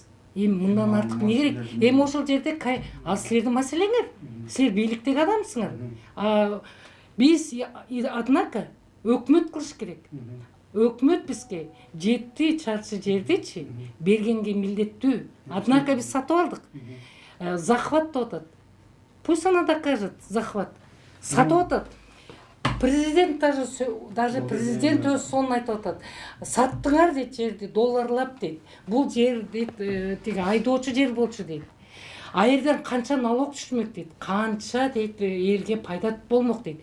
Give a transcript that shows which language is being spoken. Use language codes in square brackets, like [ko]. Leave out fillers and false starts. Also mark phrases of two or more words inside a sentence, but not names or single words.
[ky] Эми мындан артык эмне керек? Эми ошол жерде ал силердин маселеңер. Силер бийликтеги адамсыңар. Биз однако өкмөт кылыш керек. Өкмөт бизге 7 чарчы жердичи бергенге милдеттүү. Однако биз сатып алдык. Захват деп атат. [ru] Пусть она докажет захват. [ky] Сатып атат. Президент даже президент өз сонун айтып атат. Саттыңар дейт жерди, долларлап дейт. Бул жер дейт, тиги айдоочу жер болчу дейт. Айерден канча налог түшмөк дейт. Канча дейт элге пайда болмок дейт.